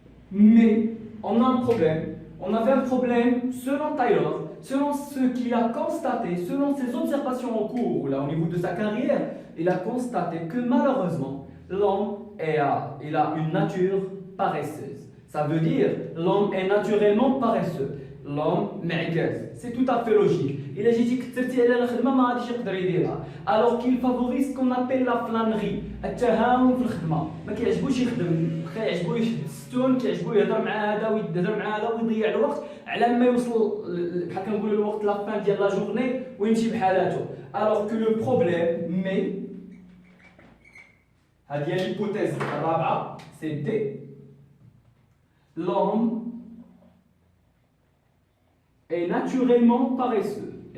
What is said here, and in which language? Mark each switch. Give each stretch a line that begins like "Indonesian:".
French: Mais on a un problème. On avait un problème selon Taylor, selon ce qu'il a constaté, selon ses observations en cours, là, au niveau de sa carrière, il a constaté que malheureusement, l'homme il a une nature paresseuse. Ça veut dire l'homme est naturellement paresseux. L'homme معجز. C'est tout à fait logique. Il a dit alors qu'il favorise ce qu'on appelle la flânerie.
Arabic: التهاون في الخدمه. ما كيعجبوش يخدم، كيعجبو يشد الستون، كيعجبو يهضر مع هذا ويهضر مع هذا ويضيع الوقت على ما يوصل بحال كنقولوا الوقت
French: لا فان ديال لا جورني
Arabic: ويمشي بحالاته.
French: Alors que le problème, mais
Arabic: هذه هي
French: l'hypothèse الرابعه، c'est l'homme est naturellement paresseux.